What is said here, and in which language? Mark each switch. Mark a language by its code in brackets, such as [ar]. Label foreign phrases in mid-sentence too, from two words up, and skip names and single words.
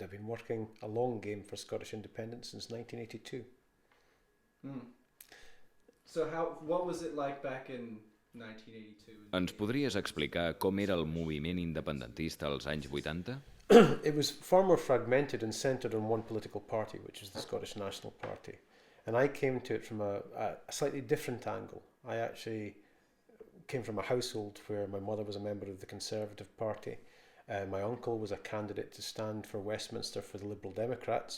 [en] I've been working a long game for Scottish independence since 1982. So what was it like back in 1982? [ca] Ens podries explicar com era el moviment independentista als anys 80? [en] It was far more fragmented and centred on one political party, which was the Scottish National Party. And I came to it from a slightly different angle. I actually came from a household where my mother was a member of the Conservative Party. My uncle was a candidate to stand for Westminster for the Liberal Democrats.